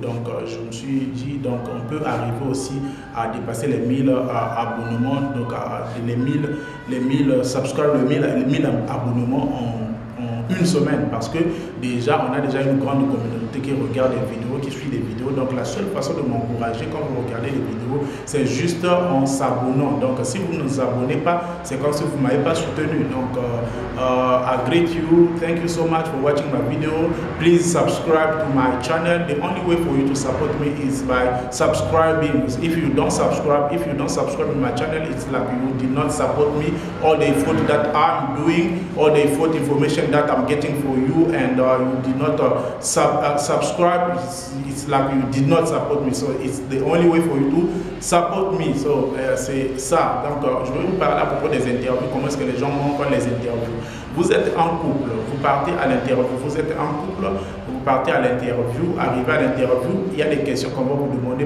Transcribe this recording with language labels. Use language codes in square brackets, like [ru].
[fr] Donc je me suis dit, donc on peut arriver aussi à dépasser les 1000 abonnements, donc les 1000 subscribers, les 1000 abonnements en une semaine, parce que déjà on a déjà une grande communauté qui regarde les vidéos, qui suit les vidéos. Donc la seule façon de m'encourager quand vous regardez les vidéos, c'est juste en s'abonnant. Donc si vous ne vous abonnez pas, c'est comme si vous ne m'avez pas soutenu. [en] Donc I greet you, thank you so much for watching my video. Please subscribe to my channel. The only way for you to support me is by subscribing. If you don't subscribe to my channel, it's like you did not support me. All the effort that I'm doing, all the effort information that I'm getting for you, and you did not subscribe, it's like you did not support me. So it's the only way for you to support me. [fr] So c'est ça. Donc je vais vous parler à propos des interviews, comment est-ce que les gens montrent les interviews. Vous êtes en couple, vous partez à l'interview, vous êtes en couple, vous partez à l'interview, arrivez à l'interview, il y a des questions qu'on va vous demander.